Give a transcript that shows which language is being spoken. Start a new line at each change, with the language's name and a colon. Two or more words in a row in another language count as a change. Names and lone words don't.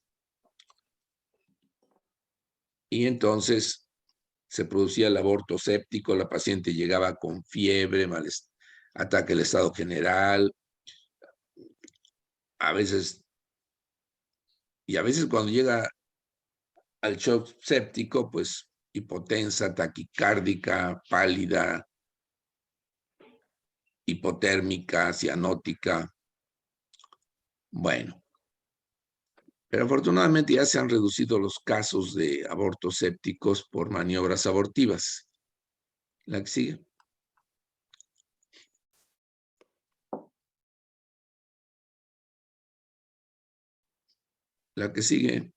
Spanish: Y entonces se producía el aborto séptico, la paciente llegaba con fiebre, ataque del estado general, a veces cuando llega al shock séptico, pues hipotensa, taquicárdica, pálida, hipotérmica, cianótica. Bueno, pero afortunadamente ya se han reducido los casos de abortos sépticos por maniobras abortivas. La que sigue. La que sigue.